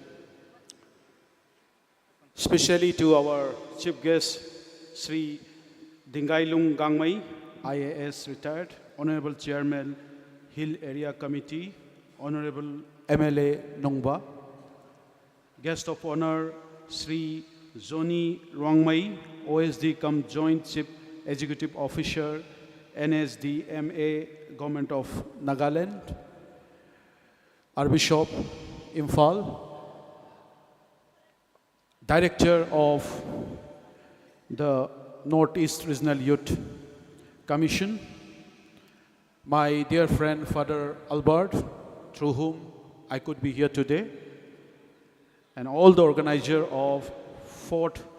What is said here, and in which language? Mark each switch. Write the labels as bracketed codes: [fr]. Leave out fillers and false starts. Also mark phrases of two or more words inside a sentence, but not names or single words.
[en] especially to our chief guest, Sri Dingailung Gangmai, IAS retired, Honorable Chairman, Hill Area Committee, Honorable MLA Nongba, guest of honor, Sri Zoni Rongmai, OSD cum Joint Chief Executive Officer, NSDMA, Government of Nagaland, Archbishop Imphal, Director of the Northeast Regional Youth Commission, my dear friend Father Albert, through whom I could be here today, and all the organizer of 4th